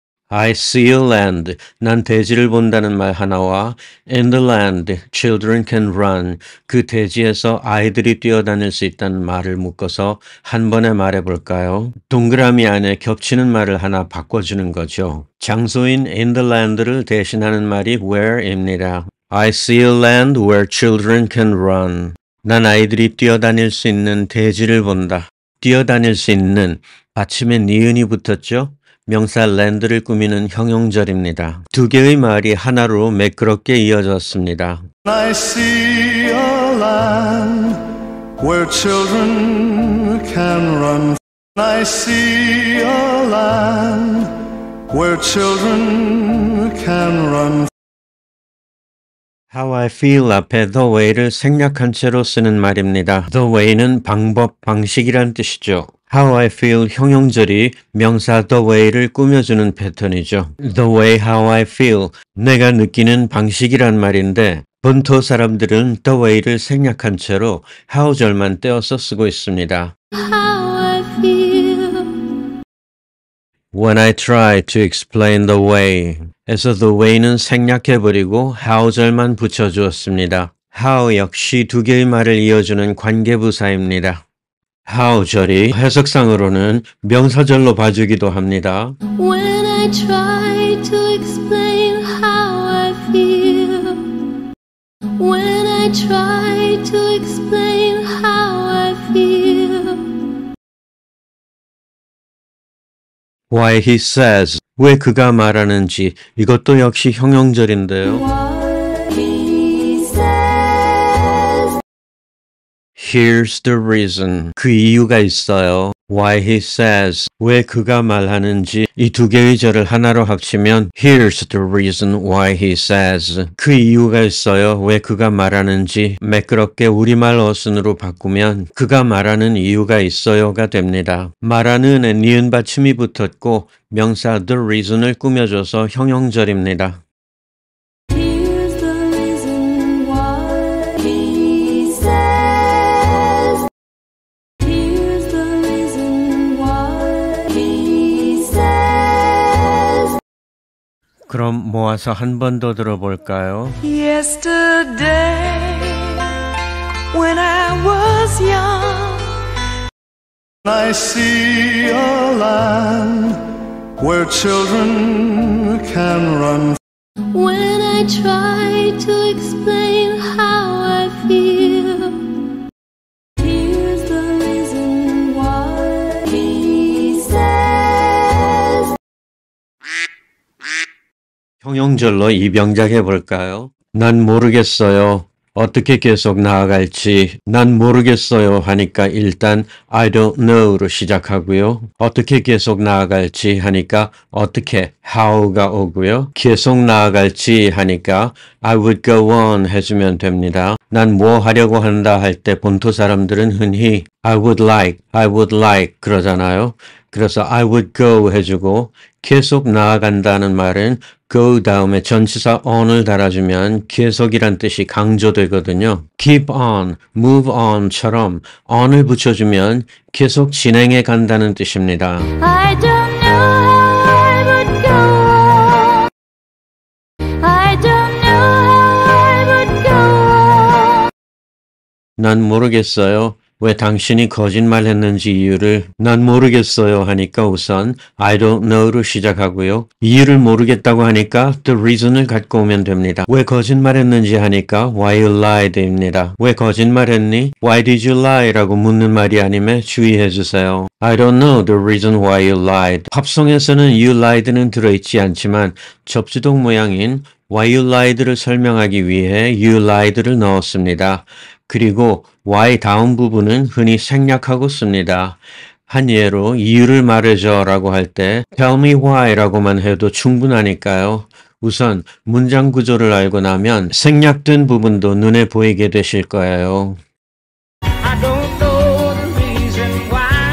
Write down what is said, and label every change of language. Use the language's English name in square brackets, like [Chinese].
[English] I see a land, [Korean] 난 대지를 본다는 말 하나와 [English] in the land, children can run, [Korean] 그 대지에서 아이들이 뛰어다닐 수 있다는 말을 묶어서 한 번에 말해볼까요? 동그라미 안에 겹치는 말을 하나 바꿔주는 거죠. 장소인 in the land를 대신하는 말이 where입니다. [English] I see a land where children can run. [Korean] 난 아이들이 뛰어다닐 수 있는 대지를 본다. 뛰어다닐 수 있는 받침에 니은이 붙었죠? 명사 land를 꾸미는 형용절입니다. 두 개의 말이 하나로 매끄럽게 이어졌습니다. [English] I see a land where children can run. I see a land where children can run. How I feel [Korean] 앞에 the way를 생략한 채로 쓰는 말입니다. The way는 방법, 방식이란 뜻이죠. [English] How I feel [Korean] 형용절이 명사 the way를 꾸며주는 패턴이죠. [English] The way how I feel, [Korean] 내가 느끼는 방식이란 말인데 본토 사람들은 the way를 생략한 채로 how절만 떼어서 쓰고 있습니다. [English] How I feel. When I try to explain the way [Korean] 에서 the way는 생략해버리고 how절만 붙여주었습니다. how 역시 두 개의 말을 이어주는 관계부사입니다. how절이 해석상으로는 명사절로 봐주기도 합니다. [English] When I try to explain how I feel. When I try to explain how I feel. Why he says, [Korean] 왜 그가 말하는지 이것도 역시 형용절인데요. [English] What he says. Here's the reason. [Korean] 그 이유가 있어요. [English] Why he says. [Korean] 왜 그가 말하는지 이 두 개의 절을 하나로 합치면 [English] Here's the reason why he says. [Korean] 그 이유가 있어요. 왜 그가 말하는지 매끄럽게 우리말 어순으로 바꾸면 그가 말하는 이유가 있어요가 됩니다. 말하는에 니은 받침이 붙었고 명사 the reason을 꾸며줘서 형용절입니다. [English] Here's the reason why he says. Here's the reason why he says. [Korean] 그럼 모아서 한 번 더 들어볼까요? [English] Yesterday, when I was young, I see a land where children can run. When I try to explain how I feel. Here's the reason why he says. [Korean] 형용절로 이병작 해볼까요? 난 모르겠어요. 어떻게 계속 나아갈지 난 모르겠어요 하니까 일단 [English] I don't know [Korean] 로 시작하고요. 어떻게 계속 나아갈지 하니까 어떻게 how가 오고요. 계속 나아갈지 하니까 [English] I would go on [Korean] 해주면 됩니다. 난 뭐 하려고 한다 할 때 본토 사람들은 흔히 [English] I would like [Korean] 그러잖아요. 그래서 [English] I would go [Korean] 해주고 계속 나아간다는 말은 go 다음에 전치사 on을 달아주면 계속이란 뜻이 강조되거든요. keep on, move on처럼 on을 붙여주면 계속 진행해 간다는 뜻입니다. [English] I don't know how I would go on. I don't know how I would go on. [Korean] 난 모르겠어요. 왜 당신이 거짓말했는지 이유를 난 모르겠어요 하니까 우선 [English] I don't know [Korean] 로 시작하고요. 이유를 모르겠다고 하니까 the reason을 갖고 오면 됩니다. 왜 거짓말했는지 하니까 [English] why you lied [Korean] 입니다. 왜 거짓말했니? [English] Why did you lie? [Korean] 라고 묻는 말이 아님에 주의해 주세요. [English] I don't know the reason why you lied. [Korean] 합성에서는 you lied는 들어있지 않지만 접지동 모양인 [English] why you lied [Korean] 를 설명하기 위해 you lied를 넣었습니다. 그리고 why 다음 부분은 흔히 생략하고 씁니다. 한 예로 이유를 말해줘 라고 할 때 [English] tell me why [Korean] 라고만 해도 충분하니까요. 우선 문장 구조를 알고 나면 생략된 부분도 눈에 보이게 되실 거예요. [English] I don't know the reason why.